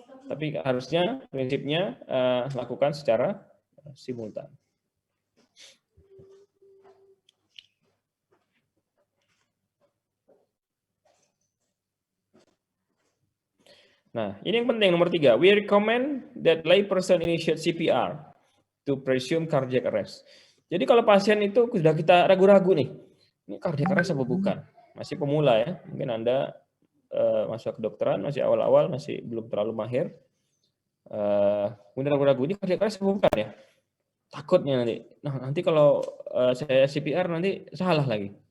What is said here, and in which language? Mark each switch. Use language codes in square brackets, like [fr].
[id] Tapi harusnya prinsipnya lakukan secara simultan. Nah, ini yang penting nomor 3. [en] We recommend that layperson initiate CPR to presume cardiac arrest. [id] Jadi kalau pasien itu sudah kita ragu-ragu nih, ini cardiac arrest apa bukan? Masih pemula ya, mungkin Anda masuk kedokteran, masih awal-awal, masih belum terlalu mahir. Kemudian ragu-ragu, ini cardiac arrest apa bukan ya? Takutnya nanti. Nah, nanti kalau saya CPR nanti salah lagi.